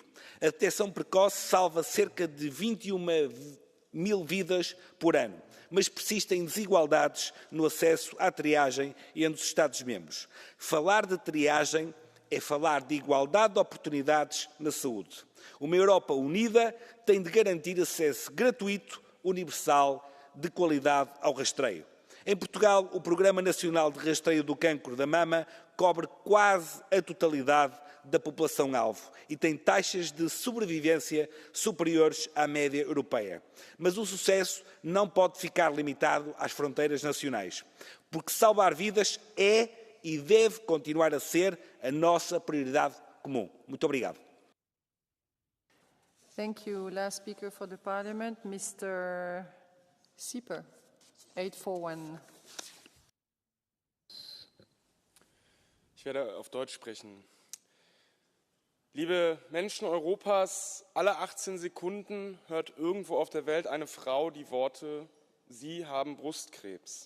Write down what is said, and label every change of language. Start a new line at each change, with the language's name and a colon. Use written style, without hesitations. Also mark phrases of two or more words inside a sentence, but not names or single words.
Portuguese: A detecção precoce salva cerca de 21 mil vidas por ano, mas persistem desigualdades no acesso à triagem entre os Estados-membros. Falar de triagem é falar de igualdade de oportunidades na saúde. Uma Europa unida tem de garantir acesso gratuito, universal, de qualidade ao rastreio. Em Portugal, o Programa Nacional de Rastreio do Cancro da Mama cobre quase a totalidade da população-alvo e tem taxas de sobrevivência superiores à média europeia. Mas o sucesso não pode ficar limitado às fronteiras nacionais, porque salvar vidas é e deve continuar a ser a nossa prioridade comum. Muito obrigado.
English: Thank you. Last speaker for the Parliament, Mr. Sieper, 841.
German: Ich werde auf Deutsch sprechen. Liebe Menschen Europas, alle 18 Sekunden hört irgendwo auf der Welt eine Frau die Worte, Sie haben Brustkrebs.